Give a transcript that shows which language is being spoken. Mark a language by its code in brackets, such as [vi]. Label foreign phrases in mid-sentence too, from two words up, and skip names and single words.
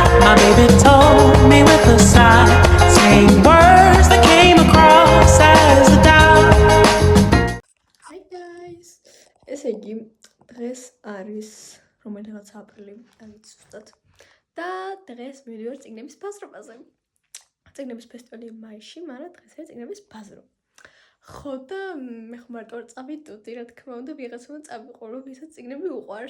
[en] My baby told me with a sigh, saying words that came across as a doubt. Hi guys, [ka] ესე იგი დღეს არის რომელიღაც აპრილი, არ ვიცი ზუსტად. და დღეს მივიდივარ წიგნების ბაზრობაზე. წიგნების ფესტივალი მაისში, მაგრამ დღეს არის წიგნების ბაზრო. ხო და მე ხომ მარტო არ წავიდოდი, რა თქმა უნდა, ვიღაცამ წავიყო, რომ ვისაც წიგნები უყვარს.